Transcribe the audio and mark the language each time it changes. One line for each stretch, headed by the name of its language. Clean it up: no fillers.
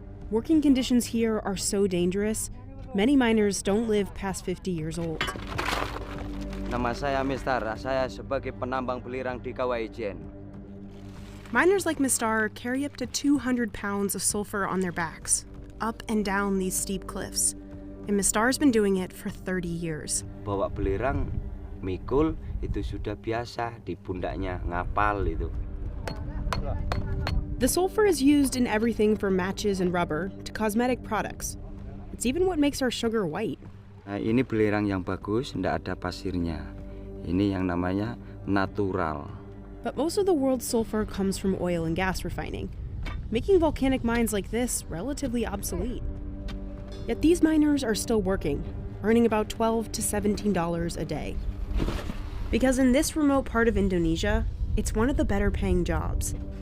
English: Working conditions here are so dangerous, many miners don't live past 50 years old.
Indonesian: Nama saya Mistar, saya sebagai penambang belirang di Kawah Ijen.
English: Miners like Mistar carry up to 200 pounds of sulfur on their backs, up and down these steep cliffs. And Mistar's been doing it for 30 years.
Indonesian: Bawa belirang, mikul, itu sudah biasa, di pundaknya ngapal itu.
English: The sulfur is used in everything from matches and rubber to cosmetic products. It's even what makes our sugar white.
Indonesian: Nah, ini belirang yang bagus, tidak ada pasirnya. Ini yang namanya natural.
English: But most of the world's sulfur comes from oil and gas refining, making volcanic mines like this relatively obsolete. Yet these miners are still working, earning about $12 to $17 a day. Because in this remote part of Indonesia, it's one of the better paying jobs.